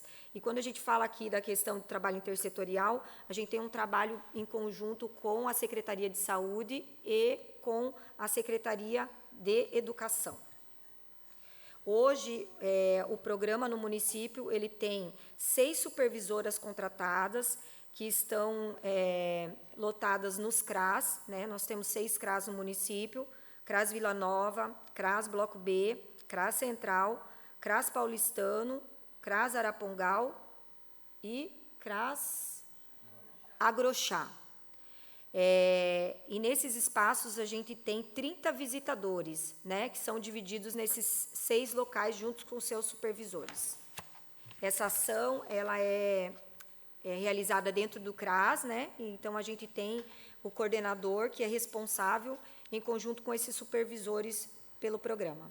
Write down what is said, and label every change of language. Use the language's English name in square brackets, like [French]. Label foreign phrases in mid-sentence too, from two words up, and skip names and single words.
[Portuguese] E quando a gente fala aqui da questão do trabalho intersetorial, a gente tem um trabalho em conjunto com a Secretaria de Saúde e com a Secretaria de Educação. Hoje, o programa no município, ele tem 6 supervisoras contratadas, que estão lotadas nos CRAS, né? Nós temos 6 CRAS no município: CRAS Vila Nova, CRAS Bloco B, CRAS Central, CRAS Paulistano, CRAS Arapongal e CRAS Agrochá. E nesses espaços a gente tem 30 visitadores, né, que são divididos nesses 6 locais juntos com seus supervisores. Essa ação ela é realizada dentro do CRAS, né? Então a gente tem o coordenador que é responsável em conjunto com esses supervisores pelo programa.